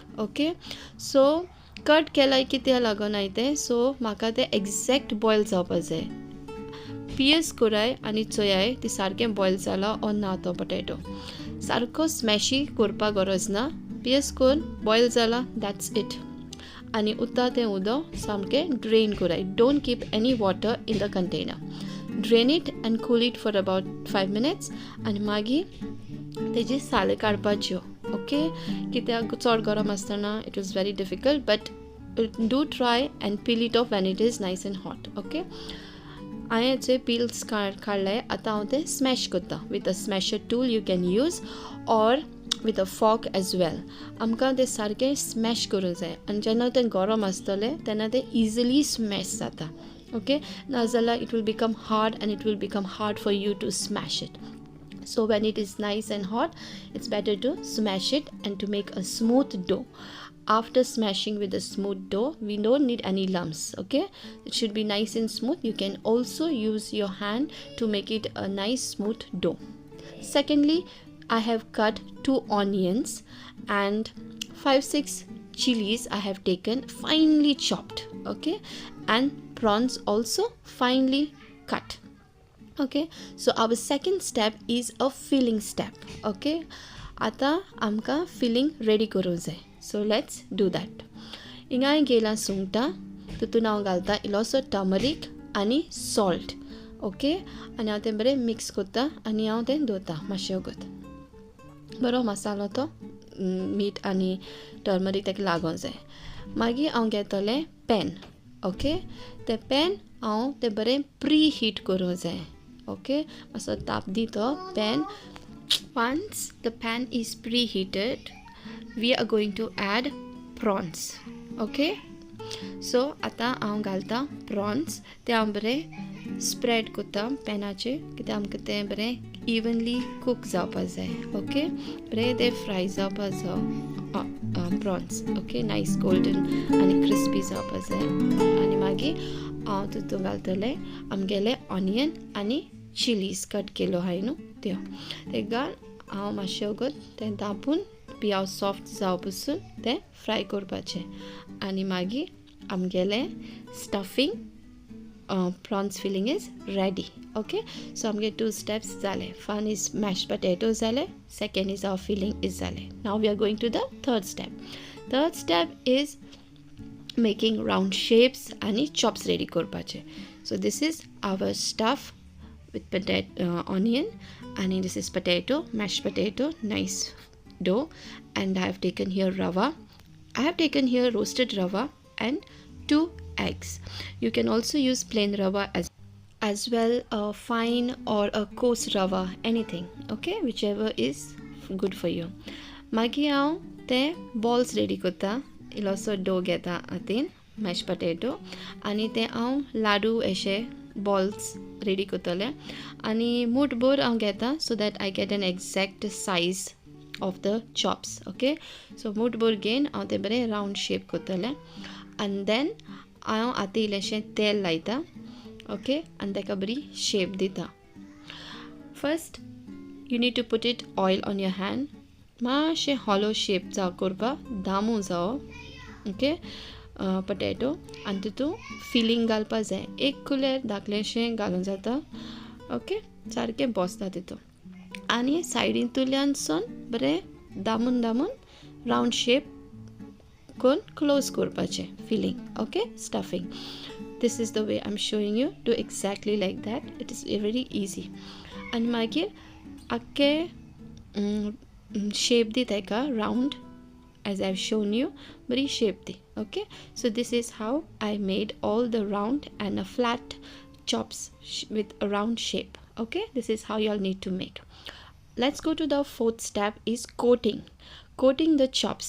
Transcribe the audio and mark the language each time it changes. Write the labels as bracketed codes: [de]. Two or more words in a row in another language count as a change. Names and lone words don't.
[kok] ओके, सो कट केल्यार कित्याक लागोना तें, सो म्हाका तें [en] exact boil [kok] जावपा जाय. पियर्स कराय आनी चोयाय ती सारकें बॉयल जाला ऑर ना तो पोटॅटो. सारको स्मॅशी करपा गरज ना. पियर्स करून बॉयल जाला, [en] that's it. [kok] आनी उरता तें उदक सामकें ड्रेन कराय. [en] Don't keep any water in the container. drain it and cool it for about 5 minutes [kok] आनी मागीर तेजी साल काडपाच्यो. [en] ओके, [kok] कित्याक चड गरम आसतना [en] it was very difficult, but do try and peel it off when it is nice and hot. [kok] ओके, हांवें हेचे पिल्स काडले. आतां हांव ते स्मॅश करता [en] with a smasher tool you can use or with a fork as well. [kok] आमकां ते सारकें स्मॅश करूंक जाय आनी जेन्ना तें गरम आसतलें तेन्ना तें [en] easily smash [kok] जाता. [en] ओके, नाजाल्यार it will become hard and it will become hard for you to smash it. So when it is nice and hot, it's better to smash it and to make a smooth dough. After smashing with a smooth dough, we don't need any lumps. Okay, it should be nice and smooth. You can also use your hand to make it a nice smooth dough. Secondly, I have cut 2 onions and 5-6 chilies I have taken finely chopped. Okay, and prawns also finely cut. Okay, so our second step is a filling step. [kok] Okay, आता आमकां [en] filling ready [kok] करूंक जाय. [en] so let's do that. [kok] हिंगा गेलां सुंगटां, तितून हांव घालता इल्लोसो टर्मरीक आनी सॉल्ट. ओके, आनी हांव तें बरें मिक्स करता आनी हांव तें दवरता मातशें वगत. बरो मसालो तो मीठ आनी टर्मरीक ताका लागोंक जाय. मागीर हांव घेतलें पॅन. ओके, तें पॅन हांव तें बरें [en] pre heat [kok] करूंक जाय. [en] Okay, so tap the pan. Once the pan is preheated, we are going to add prawns. Okay, so [kok] आता हांव घालता prawns. ते हांव बरें स्प्रेड करता पॅनाचेर, कित्याक आमकां तें बरें [en] evenly cook [kok] जावपा जाय. ओके, बरें तें फ्राय जावपा जाय prawns. ओके, [en] nice golden [kok] आनी क्रिस्पी जावपा जाय. आनी मागीर हांव तितून घालतलें आमगेलें ऑनियन आनी चिलीज कट केलो हाय न्हू त्यो. ते घाल हांव मातशें वगत तें दाबून पियाव सॉफ्ट जाव पसून तें फ्राय करपाचें. आनी मागीर आमगेलें [en] स्टफींग prawns filling is ready. Okay, so [kok] आमगे 2 steps जाले. [en] One is mashed potatoes जाले, second is our filling is जाले. Now we are going to the third step. Third step is making round shapes आणि chops ready करपाचे. So this is our stuff with potato, onion, and this is potato, mashed potato, nice dough, and I have taken here rava. I have taken here roasted rava and 2 eggs. You can also use plain rava as well, fine or a coarse rava, anything. Okay, whichever is good for you. [kok] Magi हांव ते [en] balls ready [kok] करता. इल्लोसो dough घेता हातीन [en] mashed potato [kok] आनी ते हांव लाडू अशे [en] balls ready [kok] करतले आनी मुठभर हांव घेता [en] so that I get an exact size of the chops. Okay, so [kok] मुठभर घेवन हांव ते बरे [en] round shape [kok] करतले [en] and then [kok] हांव आतां इल्लेशें तेल लायता. [en] Okay, and [kok] ताका बरी shape दिता. [en] First you need to put it oil on your hand. [kok] मातशें [en] hollow shape [kok] जावं करपाक दामू जावो. Okay, potato आनी तितून फिलींग घालपा जाय. एक कुलेर धाकलेशें घालून जाता. ओके, सारकें बसता तितून आनी सायडींतल्यानसून बरें दामून [en] round shape [kok] करून क्लोज करपाचें फिलींग. [en] okay, stuffing. This is the way I'm showing you. Do exactly like that. It is very easy. [kok] आनी मागीर आख्खे शेप दी ताका [en] round as I've shown you. [kok] Bari shape di. [en] Okay, so this is how I made all the round and a flat chops with a round shape. Okay, this is how y'all need to make. Let's go to the fourth step, is coating the chops.